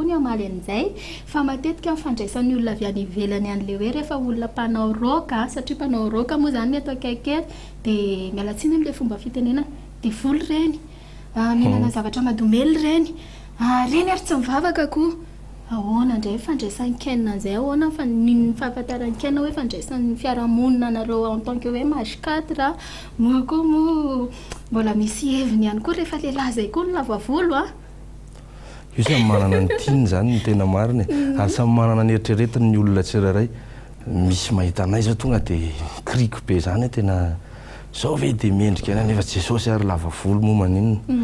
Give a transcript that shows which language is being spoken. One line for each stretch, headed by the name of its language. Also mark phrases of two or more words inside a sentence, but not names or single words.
Malagasy: ny amaly an'izay fa matetika mifandraisan'ny olona avy any ivelany an'le hoe rehefa olona mpanao roka satria mpanao roka moa zany eto akaiky dia mialatsiny amin'le fomba fitenena dia voly reny mihinana zavatra madomely reny reny ary tsy mivavaka koa ahoana indray fandraisan-kenina izay ahoana fa ny fahafantaran-kenina hoe fandraisan'ny fiarahamonina anareo
French: en tant que
Malagasy: hoe marsikatra moa koa moa mbola misy heviny ihany koa rehefa lehilahy zay koa no lava volo io samy manana ny tiany zany ny tena mariny ary samy manana ny eritreretiny ny olona tsirairay misy mahita anay zao tonga dia kriko be zany tena zao ve dia mendrika ana nefa jesosy ary lava volo moa maninona